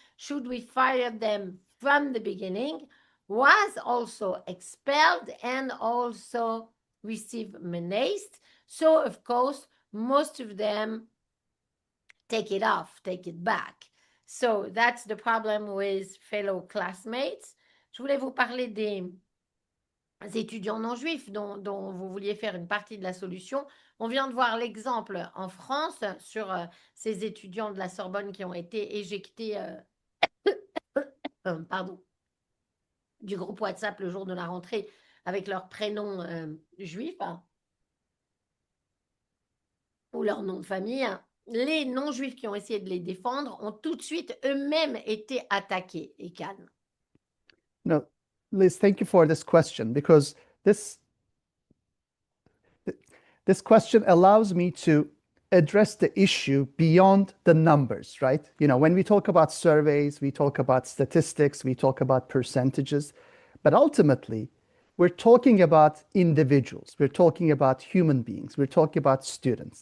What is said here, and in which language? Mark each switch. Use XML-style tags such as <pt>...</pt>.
<en>Should we fire them from the beginning? Was also expelled and also received menaced. So, of course, most of them take it off, take it back. So that's the problem with fellow classmates.</en> <fr>Je voulais vous parler des étudiants non juifs dont vous vouliez faire une partie de la solution. On vient de voir l'exemple en France sur ces étudiants de la Sorbonne qui ont été éjectés pardon, du groupe WhatsApp le jour de la rentrée avec leur prénom juif ou leur nom de famille. Les non-juifs qui ont essayé de les défendre ont tout de suite eux-mêmes été attaqués, Aykan.</fr> <en>No, Liz, thank you for this question because this question allows me to address the issue beyond the numbers, right? You know, when we talk about surveys, we talk about statistics, we talk about percentages, but ultimately, we're talking about individuals, we're talking about human beings, we're talking about students.</en>